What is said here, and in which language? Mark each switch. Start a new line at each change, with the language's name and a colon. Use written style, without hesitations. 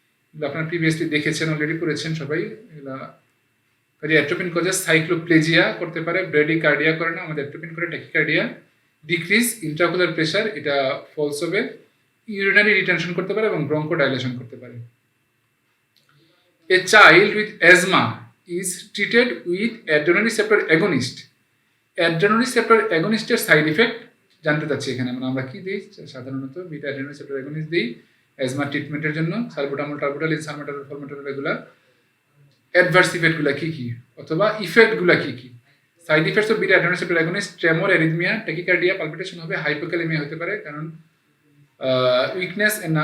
Bangla: এগুলো আপনারা প্রিভিয়াসলি দেখেছেন, অলরেডি পড়েছেন সবাই এগুলা। কাজে
English: atropine causes cycloplegia
Bangla: করতে পারে, ব্রেডিকার্ডিয়া করে না, আমাদের অ্যাট্রোপিন করে ট্যাকিকার্ডিয়া।
English: decrease intraocular pressure,
Bangla: এটা ফলস হবে। ইউরিনারি রিটেনশন করতে পারে এবং ব্রঙ্কোডাইলেশন করতে পারে।
English: A child with asthma is treated with adrenaline receptor agonist.
Bangla: Adrenaline receptor agonist এর সাইড ইফেক্ট জানতে চাচ্ছি এখানে, মানে আমরা কি দিই সাধারণত বিটা adrenaline receptor agonist দিই অ্যাজমা ট্রিটমেন্টের জন্য, সালবুটামল, টার্বুটালিন, সালমেটারল, ফরমেটারল, এগুলা অ্যাডভার্স ইফেক্টগুলো কি কি অথবা ইফেক্টগুলো কি কি।
English: side effects of beta adrenaline receptor agonist, tremor, arrhythmia, tachycardia, palpitation হবে, hypokalaemia
Bangla: হতে পারে, কারণ
English: Weakness.